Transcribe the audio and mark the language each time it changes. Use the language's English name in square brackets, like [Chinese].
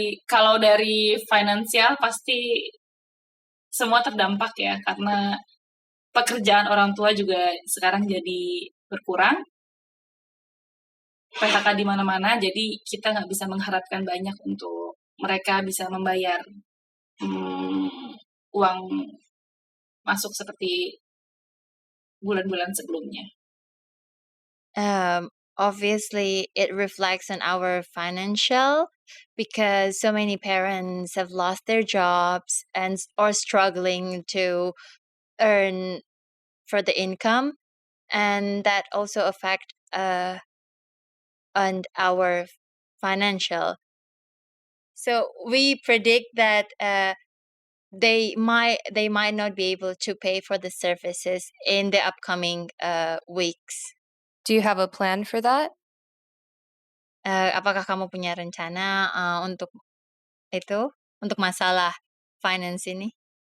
[Indonesian] Kalau dari finansial pasti semua terdampak ya, karena pekerjaan orang tua juga sekarang jadi berkurang, PHK di mana-mana, jadi kita nggak bisa mengharapkan banyak untuk mereka bisa membayar uang masuk seperti bulan-bulan sebelumnya. [English] Obviously, it reflects on our financial because so many parents have lost their jobs and or struggling to earn for the income, and that also affect on our financial. So we predict that they might not be able to pay for the services in the upcoming weeks. Do you have a plan for that? [Indonesian] Apakah kamu punya rencana untuk itu, untuk masalah finance ini?